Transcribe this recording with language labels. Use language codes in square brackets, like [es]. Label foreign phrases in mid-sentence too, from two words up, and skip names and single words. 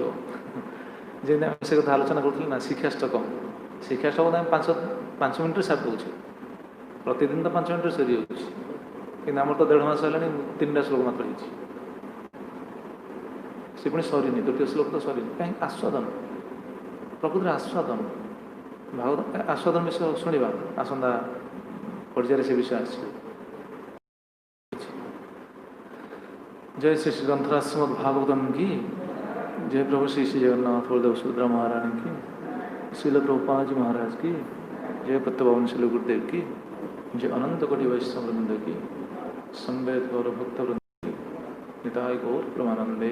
[or] ଯେମିତି ଆମେ ସେ କଥା ଆଲୋଚନା କରୁଥିଲେ ନା, ଶିକ୍ଷାଷ୍ଟକମ୍ ଶିକ୍ଷାଷ୍ଟକମ୍ ଆମେ ପାଞ୍ଚ ମିନିଟ୍ରେ ସାରି ଦେଉଛେ, ପ୍ରତିଦିନ ତ 5 ମିନିଟ୍ରେ ସରିଯାଉଛି, କିନ୍ତୁ ଆମର ତ 1.5 ମାସ ହେଲାଣି 3ଟା ଶ୍ଲୋକ ମାତ୍ର ହେଇଛି, ସେ ପୁଣି ସରିନି, ଦ୍ୱିତୀୟ ଶ୍ଲୋକ ତ ସରିନି। କାହିଁକି? ଆସ୍ୱାଦନ, ପ୍ରକୃତରେ ଆସ୍ୱାଦନ। ଭାଗବତ ଆସ୍ୱାଦନ ବିଷୟ ଶୁଣିବା, ଆସନ୍ତା ପର୍ଯ୍ୟାୟରେ ସେ ବିଷୟ ଆସିବ। [hi] जय श्री श्री ग्रंथराज श्रीमद् भागवतम की जय। प्रभु श्री श्री जगन्नाथ बलदेव सुभद्रा महारानी की, श्रील प्रभुपाद जी महाराज की जय। प्रत्यपावन श्री गुरुदेव की जय। अनंत कोटि वैष्णव वृंद की, संवेद गौर भक्त वृंद की, [bn] নিতাই গৌর প্রেমানন্দে।